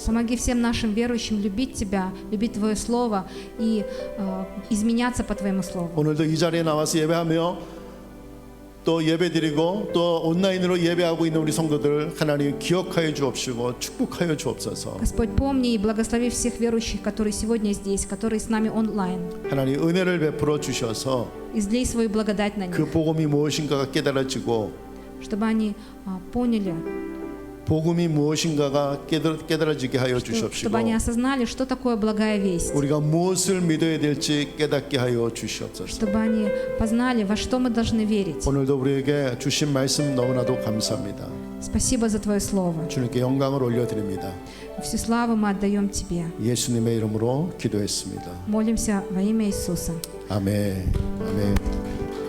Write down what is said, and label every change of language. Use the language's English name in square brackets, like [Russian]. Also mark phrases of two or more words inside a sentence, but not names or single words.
[Russian] Помоги всем нашим верующим любить Тебя, любить Твое Слово и изменяться по Твоему Слову. [Korean] 오늘도 이 자리에 나와서 예배하며 또 예배드리고 또 온라인으로 예배하고 있는 우리 성도들 하나님 기억하여 주옵시고 축복하여 주옵소서. [Russian] Господь, помни и благослови всех верующих, которые сегодня здесь, которые с нами онлайн. [Korean] 하나님 은혜를 베풀어 주셔서 [Russian] Излей свою благодать на 그 них, [Korean] 복음이 무엇인가가 깨달아지고 [Russian] чтобы они поняли, [Korean] 복음이 무엇인가가 깨달아지게 하여 [Russian] чтобы [Korean] 주시옵시고, [Russian] они осознали, что такое благая весть, [Korean] 우리가 무엇을 믿어야 될지 깨닫게 하여 주시옵소서. [Russian] чтобы они познали, во что мы должны верить. [Korean] 오늘도 우리에게 주신 말씀 너무나도 감사합니다. [Russian] Спасибо за Твое Слово. [Korean] 주님께 영광을 올려드립니다. [Russian] Всю славу мы отдаем Тебе. [Korean] 예수님의 이름으로 기도했습니다. [Russian] Молимся во имя Иисуса. [Korean] 아멘. 아멘.